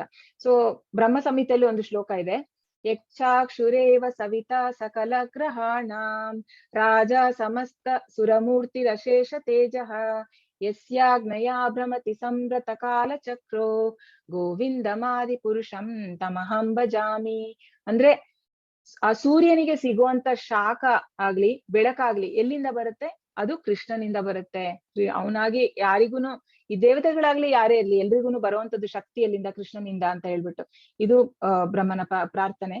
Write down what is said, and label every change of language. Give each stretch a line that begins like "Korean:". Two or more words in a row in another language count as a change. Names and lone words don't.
Kannada: ಸೊ ಬ್ರಹ್ಮ ಸಂಹಿತೆಯಲ್ಲಿ ಒಂದು ಶ್ಲೋಕ ಇದೆ,
Sanskrit: ಯಕ್ಷಾಕ್ಷುರೇವ ಸವಿತಾ ಸಕಲ ಗ್ರಹಾಣಾಂ ರಾಜ ಸಮಸ್ತ ಸುರಮೂರ್ತಿರಶೇಷ ತೇಜಃ ಯಸ್ಯಾಗ್ನಯಾ ಭ್ರಮತಿ ಸಂವ್ರತ ಕಾಲ ಚಕ್ರೋ ಗೋವಿಂದಮಾದಿ ಪುರುಷಂ ತಮಹಂ ಭಜಾಮಿ.
Kannada: ಅಂದ್ರೆ ಆ ಸೂರ್ಯನಿಗೆ ಸಿಗುವಂತ ಶಾಖ ಆಗ್ಲಿ ಬೆಳಕಾಗ್ಲಿ ಎಲ್ಲಿಂದ ಬರುತ್ತೆ? ಅದು ಕೃಷ್ಣನಿಂದ ಬರುತ್ತೆ. ಅವನಾಗಿ ಯಾರಿಗೂನು, ಈ ದೇವತೆಗಳಾಗ್ಲಿ ಯಾರೇ ಇರ್ಲಿ, ಎಲ್ರಿಗೂನು ಬರುವಂತದ್ದು ಶಕ್ತಿ ಎಲ್ಲಿಂದ? ಕೃಷ್ಣನಿಂದ ಅಂತ ಹೇಳ್ಬಿಟ್ಟು ಇದು ಬ್ರಹ್ಮನ ಪ್ರಾರ್ಥನೆ.